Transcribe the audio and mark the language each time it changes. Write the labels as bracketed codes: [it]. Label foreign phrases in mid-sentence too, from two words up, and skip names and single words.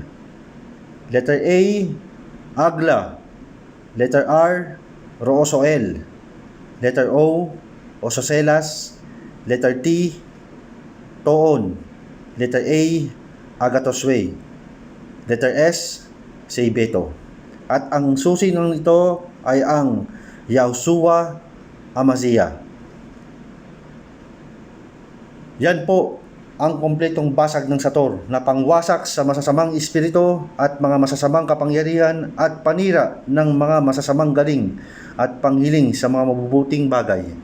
[en] Letter A, Agla. Letter R, Roosoel. Letter O, Ososelas. Letter T, Toon. Letter A, Agatoswe. Letter S, Seibeto. [tl] At ang susi ng ito ay ang Yahushua Amazia. Yan po ang kompletong basag ng Sator na pangwasak sa masasamang espiritu at mga masasamang kapangyarihan at panira ng mga masasamang galing at panghiling sa mga mabubuting bagay.